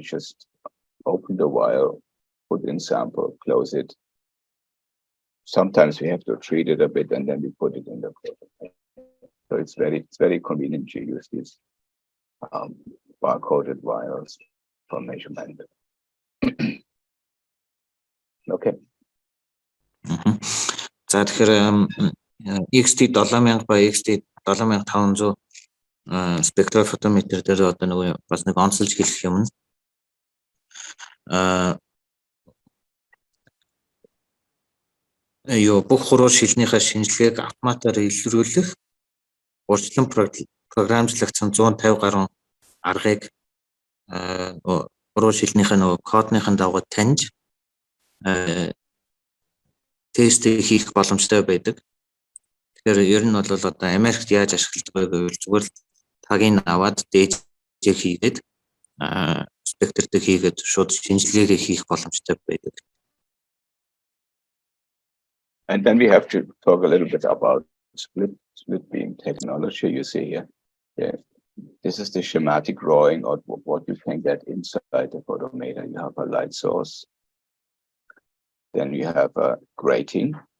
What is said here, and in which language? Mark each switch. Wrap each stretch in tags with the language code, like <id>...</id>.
<en>Just open the vial, put in sample, close it. Sometimes we have to treat it a bit, and then we put it in the protocol. So it's very convenient to use these barcoded vials for measurement. Okay.</en> <mn>За тэгэхээр XT 7000 ба XT 7500 спектрофотометр дээр одоо нөгөө бас нэг онцлж хэлэх юм. Бүх хуруу шилнийхээ шинжилгээг автоматар илрүүлэх урьдчилан програмжлагдсан 150 гаруй аргыг хуруу шилнийхээ нөгөө кодныхын дагуу таньж тест хийх боломжтой байдаг. Тэгэхээр ер нь бол одоо Америкт яаж ашигладаг вэ гэвэл зүгээр л тагийг аваад дээжээ хийгээд спектр дээр хийгээд шууд шинжилгээгээ хийх боломжтой байдаг.</mn> <en>And then we have to talk a little bit about split beam technology. You see here, yeah, this is the schematic drawing of what you can get inside the photometer. You have a light source. Then you have a grating.</en>